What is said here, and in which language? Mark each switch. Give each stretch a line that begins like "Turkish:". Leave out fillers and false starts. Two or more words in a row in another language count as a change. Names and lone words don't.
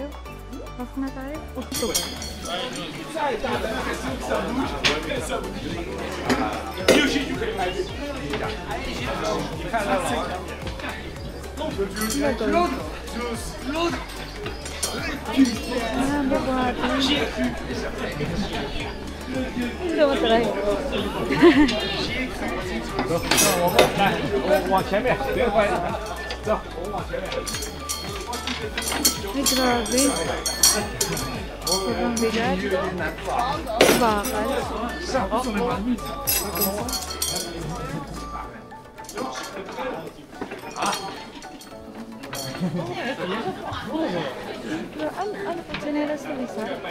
Filipino: Pasok na tayo. Ito ba? Bubuhatin. Hindi mo try.
Chinese: 往前面，别回来，走，我往前面。
Filipino: Ay, grabe. Sobrang bigat. Bakal. Ano po? Chinelas na isa?